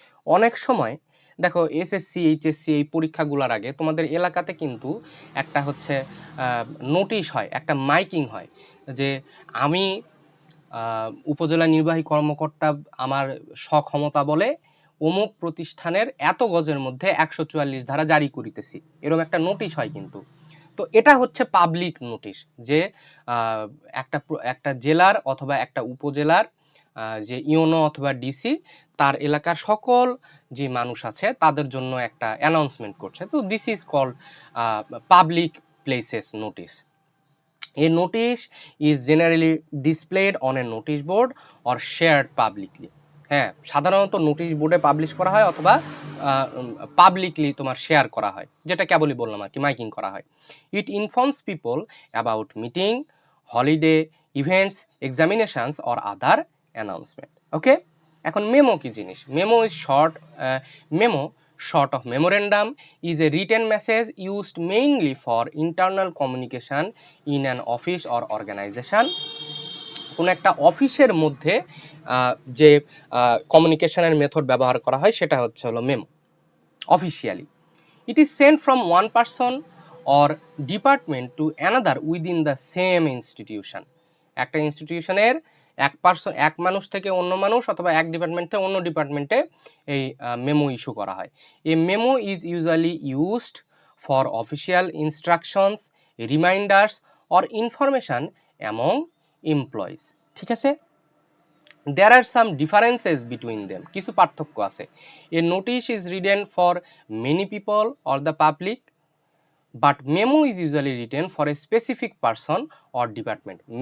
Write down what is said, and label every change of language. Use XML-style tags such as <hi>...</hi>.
<bn>অনেক সময় দেখো এসএসসি, এইচএসসি এই পরীক্ষাগুলোর আগে তোমাদের এলাকাতে কিন্তু একটা হচ্ছে নোটিশ হয়, একটা মাইকিং হয় যে আমি উপজেলা নির্বাহী কর্মকর্তা আমার সক্ষমতা বলে অমুক প্রতিষ্ঠানের এত গজের মধ্যে 144 ধারা জারি করিতেছি, এরকম একটা নোটিশ হয় কিন্তু। তো এটা হচ্ছে পাবলিক নোটিশ, যে একটা একটা জেলার অথবা একটা উপজেলার যে ইউনো অথবা ডিসি তার এলাকার সকল যে মানুষ আছে তাদের জন্য একটা অ্যানাউন্সমেন্ট করছে।</bn> <en>তো this is called public places notice. A notice is generally displayed on a notice board or shared publicly.</en> <bn>হ্যাঁ, সাধারণত নোটিশ বোর্ডে পাবলিশ করা হয় অথবা পাবলিকলি তোমার শেয়ার করা হয়, যেটা কেবলই বললাম আর কি, মাইকিং করা হয়।</bn> <en>It informs people about meeting, holiday, events, examinations or other announcement.</en> <bn>ওকে, এখন মেমো কি জিনিস?</bn> <en>Memo is short, memo short of memorandum is a written message used mainly for internal communication in an office or organization.</en> <bn>কোনো একটা অফিসের মধ্যে যে কমিউনিকেশনের method ব্যবহার করা হয় সেটা হচ্ছে হলো memo.</bn> <en>Officially it is sent from one person or department to another within the same institution.</en> <bn>একটা ইনস্টিটিউশনের এক মানুষ থেকে অন্য মানুষ অথবা এক ডিপার্টমেন্ট থেকে অন্য ডিপার্টমেন্টে এই মেমো ইস্যু করা হয়।</bn> <en>A memo is usually used for official instructions, reminders or information among employees.</en> <bn>ঠিক আছে,</bn> <en>there are some differences between them,</en> <bn>কিছু পার্থক্য আছে।</bn> <en>a notice is written for many people or the public, but memo is usually written for a specific person or department.</en>